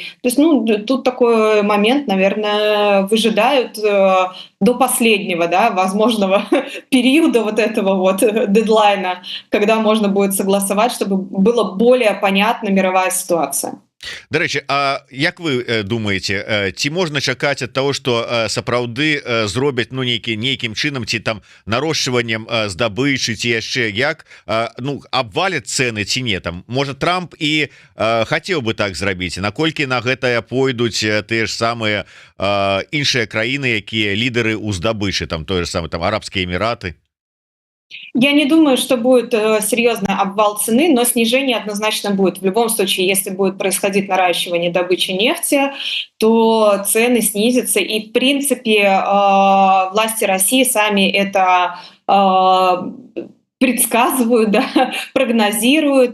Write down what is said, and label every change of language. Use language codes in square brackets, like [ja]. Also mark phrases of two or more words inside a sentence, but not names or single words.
[ru] То есть, ну, тут такой момент, наверное, выжидают до последнего, да, возможного периода вот этого вот дедлайна, когда можно будет согласовать, чтобы была более понятна мировая ситуация. [be] Дарэчы, а як вы думаете, ці можна чакаць ад [ru] того, что [be] сапраўды зробяць, ну, нейкім чынам, ці там нарошчваннем здабычы, ці яшчэ як, ну, абваляць цэны ці не? Там можа Трамп і хацеў бы так зрабіць, наколькі на гэтае пойдуць тыя ж самыя іншыя краіны, якія лідары ў здабычы, там [ru] той же самый там [be] Арабскія Эмираты? [ru] Я не думаю, что будет серьезный обвал цены, но снижение однозначно будет. В любом случае, если будет происходить наращивание добычи нефти, то цены снизятся. И, в принципе, власти России сами это предсказывают, да, прогнозируют.